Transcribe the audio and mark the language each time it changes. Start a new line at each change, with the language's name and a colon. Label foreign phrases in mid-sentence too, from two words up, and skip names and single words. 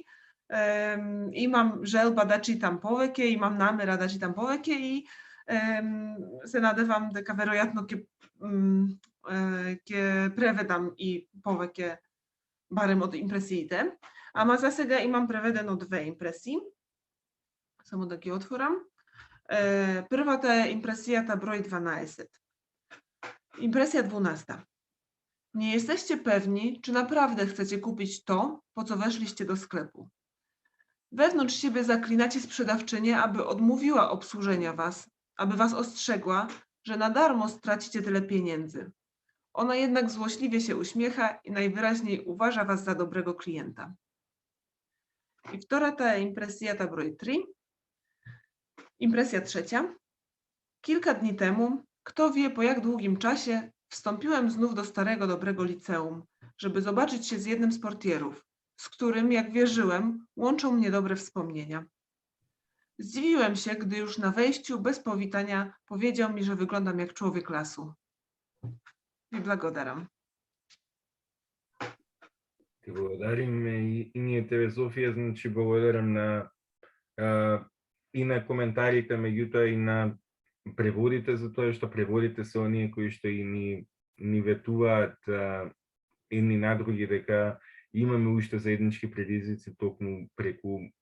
Macedonian: Имам желба да читам повеќе, имам намера да читам повеќе и се надевам дека веројатно ќе преведам и повеќе, барем од импресиите. Ама за сега имам преведено 2 импресии. Само да ги отворам. Првата е импресијата број 12. Импресија 12.
Polish: Nie jesteście pewni, czy naprawdę chcecie kupić to, po co weszliście do sklepu. Wewnątrz siebie zaklinacie sprzedawczynię, aby odmówiła obsłużenia was, aby was ostrzegła, że na darmo stracicie tyle pieniędzy. Ona jednak złośliwie się uśmiecha i najwyraźniej uważa was za dobrego klienta.
Macedonian: I втората импресијата број 3.
Polish: Impresja 3. Kilka dni temu, kto wie po jak długim czasie, wstąpiłem znów do starego, dobrego liceum, żeby zobaczyć się z jednym z portierów, z którym, jak wierzyłem, łączą mnie dobre wspomnienia. Zdziwiłem się, gdy już na wejściu, bez powitania, powiedział mi, że wyglądam jak człowiek lasu.
Macedonian: I благодарам. Ти благодарим и ние тебе, Софија, значи благодарам и на коментарите, меѓутоа и на преводите, за тоа што преводите се оние кои што и ни ветуваат едни на други дека имаме уште заеднички предизвици токму преку